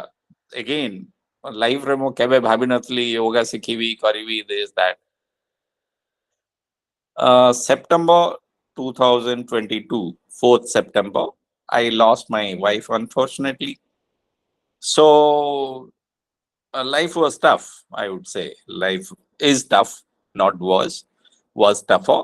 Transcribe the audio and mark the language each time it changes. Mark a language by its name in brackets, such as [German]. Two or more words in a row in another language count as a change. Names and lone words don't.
[Odia] Again, life ରେ ମୁଁ କେବେ ଭାବି ନଥିଲି yoga ଶିଖିବି, କରିବି, [English] this that. September 2022, 4th September, I lost my wife, unfortunately. So life was tough, I would say. Life is tough, not was tougher.